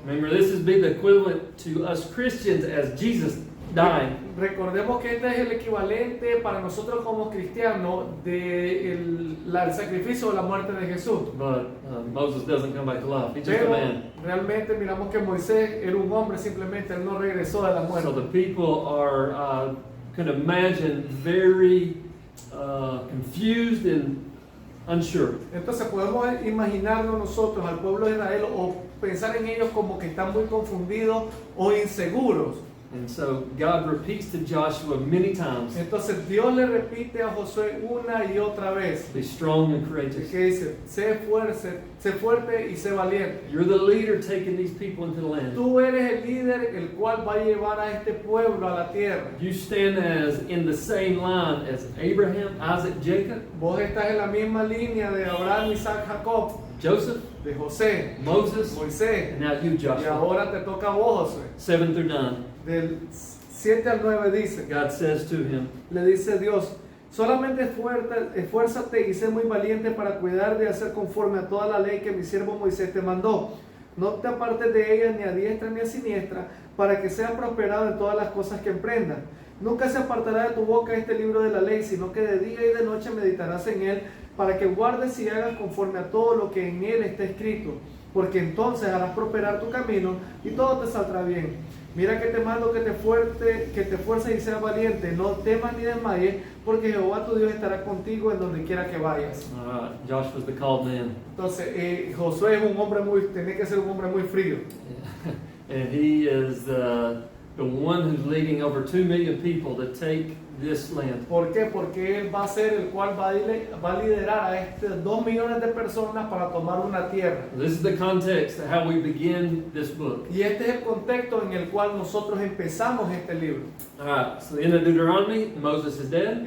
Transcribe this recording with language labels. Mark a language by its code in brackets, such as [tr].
[en] Remember, this is be the equivalent to us Christians as Jesus dying. [es] Recordemos que este es el equivalente para nosotros como cristianos del sacrificio o la muerte de Jesús. [en] But Moses doesn't come back to life. He's just a [es] Pero [en] man. [es] realmente miramos que Moisés era un hombre, simplemente él no regresó de la [en] So [es] muerte. [en] the people are, can imagine, very confused and unsure. [es] Entonces podemos imaginarnos nosotros al pueblo de Israel o pensar en ellos como que están muy confundidos o inseguros. [en] And so God repeats to Joshua many times, [es] Entonces Dios le repite a Josué una y otra vez, [en] be strong and courageous. [es] que dice: sé fuerte y sé valiente. [en] You're the leader taking these people into the land. [es] Tú eres el líder el cual va a llevar a este pueblo a la tierra. [en] You stand as in the same line as Abraham, Isaac, Jacob, [es] Vos estás en la misma línea de Abraham, Isaac, Jacob, [en] Joseph, [es] de José, [en] Moses, [es] Moisés. [en] and now you, [es] Y [en] Joshua. [es] ahora te toca a vos, Josué. [en] 7 through 9. [es] Del 7 al 9 dice, [en] God says to him, [es] le dice Dios: solamente esfuérzate y sé muy valiente para cuidar de hacer conforme a toda la ley que mi siervo Moisés te mandó. No te apartes de ella ni a diestra ni a siniestra, para que seas prosperado en todas las cosas que emprendas. Nunca se apartará de tu boca este libro de la ley, sino que de día y de noche meditarás en él, para que guardes y hagas conforme a todo lo que en él está escrito, porque entonces harás prosperar tu camino y todo te saldrá bien. Mira que te mando que te esfuerces y seas valiente, no temas ni desmayes, porque Jehová tu Dios estará contigo en donde quiera que vayas. [en] Joshua's the called man. [es] Entonces, Josué es un hombre tiene que ser un hombre muy frío. [en] And he is the one who's leading over 2 million people to take this land. [es] ¿Por qué? Porque Él va a ser el cual va a liderar a estas 2 millones de personas para tomar una tierra. [en] This is the context of how we begin this book. [es] Y este es el contexto en el cual nosotros empezamos este libro. [en] All right, so the end of Deuteronomy, Moses is dead.